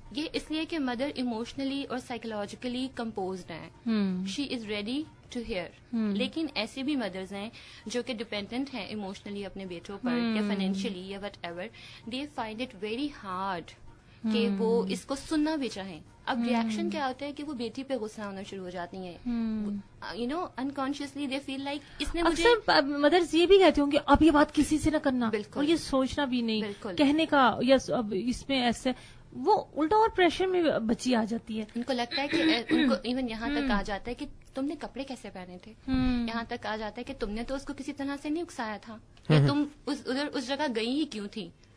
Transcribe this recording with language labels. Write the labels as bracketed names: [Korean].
[Urdu] یہ اس لیے کہ مدر ایموشنلی اور سائیکولوجیکلی کمپوزڈ ہیں، [English] She is ready to hear. [Urdu] لیکن ایسی بھی مدرز ہیں جو کہ ڈپینڈنٹ ہیں ایموشنلی اپنے بیٹوں پر یا فائنینشلی یا what ever, [English] they find it very hard [Urdu] کہ وہ اس کو سننا بھی چاہیں. اب ریئیکشن کیا ہوتا ہے کہ وہ بیٹی پہ غصہ ہونا شروع ہو جاتی ہیں. [English] unconsciously they feel like [Urdu] اس نے مجھے. اکثر مدرس یہ بھی کہتی ہوں کہ اب یہ بات کسی سے نہ کرنا، بالکل، اور یہ سوچنا بھی نہیں کہنے کا، یا اب اس میں ایسے وہ الٹا اور پریشر میں بچی آ جاتی ہے. ان کو لگتا ہے کہ ان کو ایون یہاں تک آ جاتا ہے کہ تم نے کپڑے کیسے پہنے تھے، یہاں تک آ جاتا ہے کہ تم نے تو اس کو کسی طرح سے نہیں اکسایا تھا، تم ادھر اس جگہ گئی ہی کیوں تھی.